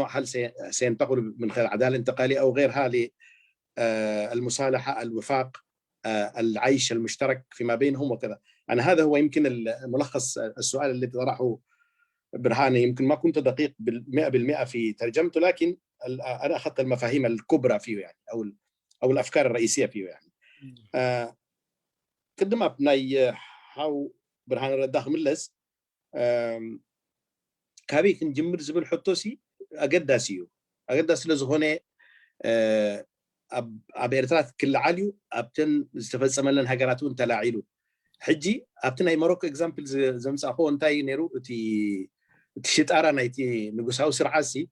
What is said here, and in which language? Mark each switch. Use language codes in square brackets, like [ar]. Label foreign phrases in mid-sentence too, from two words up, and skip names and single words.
[ar] هل سينتقل من خلال العداله الانتقاليه او غيرها للمصالحه، الوفاق، العيش المشترك فيما بينهم وكذا؟ يعني هذا هو يمكن ملخص السؤال الذي طرحه برهاني. يمكن ما كنت دقيق 100% في ترجمته لكن انا اخذت المفاهيم الكبرى فيه يعني او الافكار الرئيسيه فيه يعني. [ti] ቅድም ኣብ ናይ ሓው ብርሃን ረዳ ክምለስ ካበይ ክንጅምር ዝብል ሕቶሲ ኣገዳሲ እዩ ኣገዳሲ ስለዝኾነ ኣብ ኤርትራ ክልዓል እዩ ኣብተን ዝተፈፀመለን ሃገራት እውን ተላዒሉ ሕጂ ኣብቲ ናይ ሞሮኮ ኤግዛምፕል ዘምፃእኮ እንታይ ነይሩ እቲ ሽጣራ ናይቲ ንጉሳዊ ስርዓሲ